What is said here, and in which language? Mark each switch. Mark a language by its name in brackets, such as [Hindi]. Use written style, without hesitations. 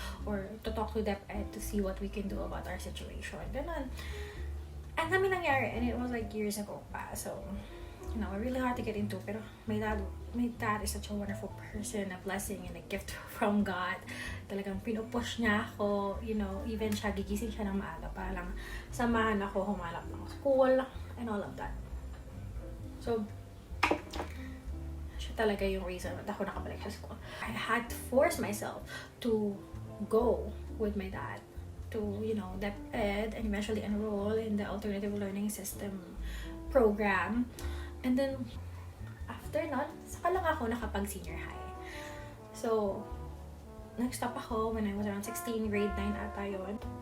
[English] Or to talk to DepEd to see what we can do about our situation. [Filipino] Ganun. [English] And [Filipino] kami nangyari. [English] And it was like years ago pa. So, really hard to get into. Pero my dad is such a wonderful person. A blessing and a gift from God. [Filipino] Talagang pinupush niya ako. Even siya, gigising siya ng maaga para lang samahan ako humanap ng school. [English] And all of that. [Filipino] So, siya talaga yung reason ba't ako nakabalik sa school. [English] I had to force myself to go with my dad to, DepEd and eventually enroll in the alternative learning system program. And then, [Filipino] after nun, saka lang ako nakapag-senior high. [English] So, [Filipino] nag-stop ako [English] when I was around 16, grade 9 [Filipino] ata yun.